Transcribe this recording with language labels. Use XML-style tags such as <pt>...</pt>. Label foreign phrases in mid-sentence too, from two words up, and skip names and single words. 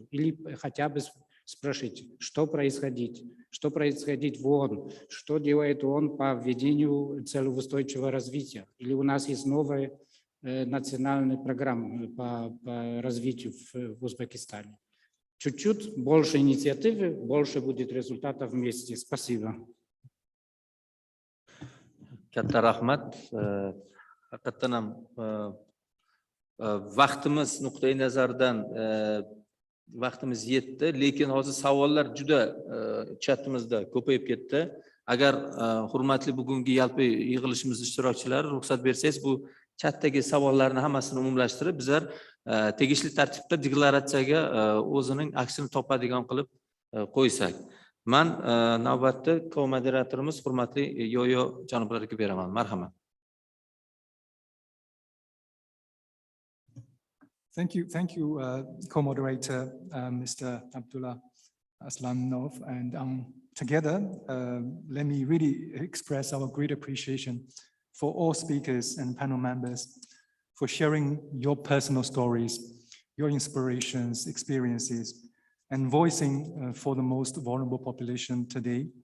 <ru>Или хотя бы спросить, что происходит в ООН, что делает ООН по введению целей устойчивого развития. Или у нас есть новая национальная программа по развитию в Узбекистане. Чуть-чуть больше инициативы, больше будет результатов вместе. Спасибо.</ru> <uz>Katta rahmat. Haqiqatan ham vaqtimiz nuqtai nazaridan vaqtimiz yetdi, lekin hozir savollar juda chatimizda ko'payib ketdi. Agar hurmatli bugungi yalpi yig'ilishimiz ishtirokchilari ruxsat bersangiz, bu chatdagi savollarni hammasini umumlashtirib, bizlar tegishli tartibda deklaratsiyaga o'zining aksini topadigan qilib qo'ysak. Men navbatda ko-moderatorimiz hurmatli Yoyo janoblariga beraman. Marhamat.</uz> <en>Thank you, co-moderator Mr. Abdullah Aslanov, and together, let me really express our great appreciation for all speakers and panel members for sharing your personal stories, your inspirations, experiences, and voicing for the most vulnerable population today.</en>